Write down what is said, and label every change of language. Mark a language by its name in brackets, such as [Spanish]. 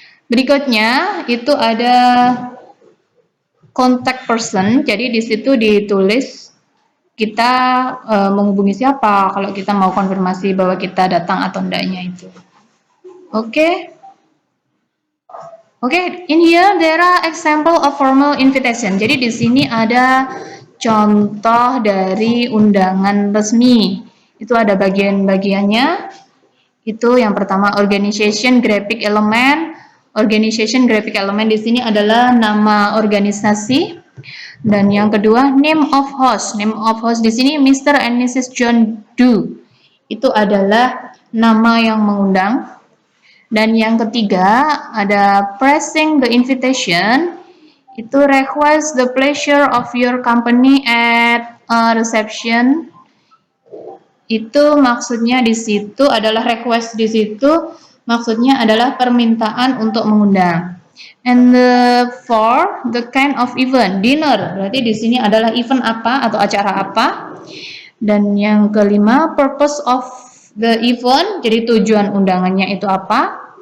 [Indonesian] Berikutnya itu ada contact person. Jadi di situ ditulis kita menghubungi siapa kalau kita mau konfirmasi bahwa kita datang atau enggaknya itu. Oke. [English] Oke, in here there are example of formal invitation. [Indonesian] Jadi di sini ada contoh dari undangan resmi. Itu ada bagian-bagiannya. Itu yang pertama, organization graphic element. Organization graphic element di sini adalah nama organisasi. Dan yang kedua, name of host. Name of host di sini Mr. and Mrs. John Doe. Itu adalah nama yang mengundang. Dan yang ketiga ada pressing the invitation. [English] Itu request the pleasure of your company at a reception. [Indonesian] Itu maksudnya di situ adalah request, di situ maksudnya adalah permintaan untuk mengundang. [English] And the for the kind of event, dinner, [Indonesian] berarti di sini adalah event apa atau acara apa. Dan yang kelima, purpose of the event, jadi tujuan undangannya itu apa.